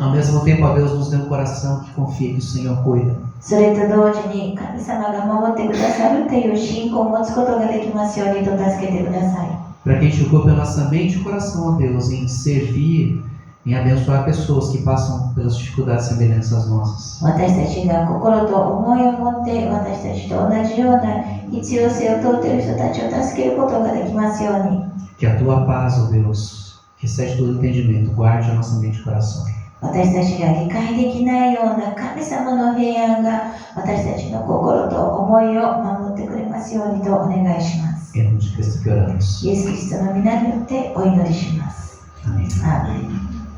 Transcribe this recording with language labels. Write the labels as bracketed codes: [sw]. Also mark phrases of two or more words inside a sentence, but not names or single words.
[pt] Ao mesmo tempo, ó Deus, nos dê um coração que confie que o Senhor cuida. [ja] それと同時に神様が守ってくださるという信仰を持つことができますようにと助けてください。 [pt] Para que a gente ocupe a nossa mente e coração, ó Deus, em servir, em abençoar pessoas que passam pelas dificuldades semelhantes às nossas. [ja] 私たちが心と思いを持って私たちと同じような必要性を問うている人たちを助けることができますように。 [pt] Que a tua paz, ó Deus, que excede todo entendimento, guarde a nossa mente e coração. [ja] 私たちが理解できないような神様の平安が私たちの心と思いを守ってくれますようにとお願いします。 [pt] Em nome de Cristo que oramos. [ja] イエス・キリストの皆によってお祈りします。 [pt] Amém. [ja] アーメン。